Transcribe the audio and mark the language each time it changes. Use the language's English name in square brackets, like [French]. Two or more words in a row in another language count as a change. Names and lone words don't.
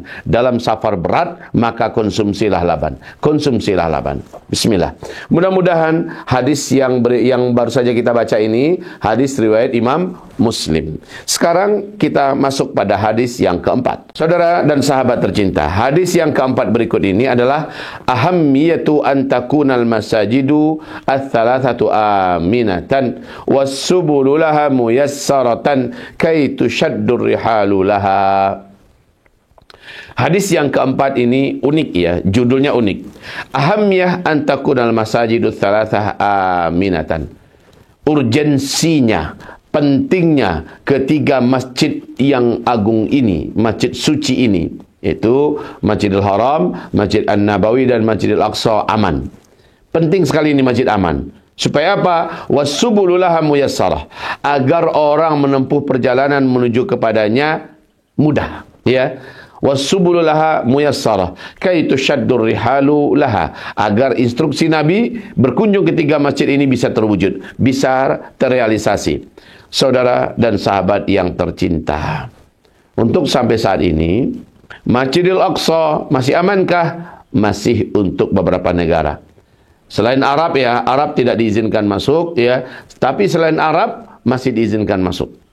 [Indonesian] Dalam safar berat, maka konsumsilah laban. Konsumsilah laban. Bismillah. Mudah-mudahan hadis yang baru saja kita baca ini, hadis riwayat Imam Muslim. Sekarang kita masuk pada hadis yang keempat. Saudara dan sahabat tercinta, hadis yang keempat berikut ini adalah [Arabic] أهمية أن تكون المساجد الثلاثة آمنة والسبل لها ميسرة كي تشد الرحال لها. [Indonesian] Hadis yang keempat ini unik ya, judulnya unik. [Arabic] أهمية أن تكون المساجد الثلاثة آمنة. [Indonesian] Urgensinya, pentingnya ketiga masjid yang agung ini, masjid suci ini, yaitu Masjidil Haram, Masjid An-Nabawi dan Masjidil Aqsa aman. Penting sekali ini masjid aman. Supaya apa? [Arabic] والسبل لها ميسرة. [Indonesian] Agar orang menempuh perjalanan menuju kepadanya mudah, ya. [Arabic] والسبل لها ميسرة كي تشد الرحال لها. [Indonesian] Agar instruksi Nabi berkunjung ketiga masjid ini bisa terwujud, bisa terrealisasi. Saudara dan sahabat yang tercinta, untuk sampai saat ini Masjidil Aqsa masih amankah? Masih untuk beberapa negara. Selain Arab ya, Arab tidak diizinkan masuk ya, tapi selain Arab masih diizinkan masuk.